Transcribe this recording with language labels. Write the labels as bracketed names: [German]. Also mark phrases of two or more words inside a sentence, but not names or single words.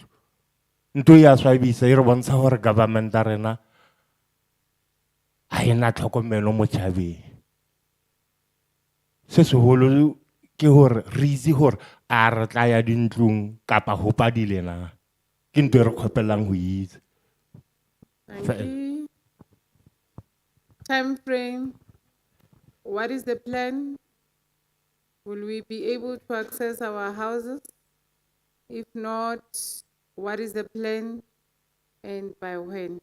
[Southern Sotho] Nto ya swabisa e re bontsha hore government a rena ha ena tlhokomelo mo tjhabeng. Se seholo ke hore re itse hore a re tla ya dintlong kapa ho padile na. Ke nto e re kgopelang ho itse. [English] Thank you. Time frame. What is the plan? Will we be able to access our houses? If not, what is the plan and by when?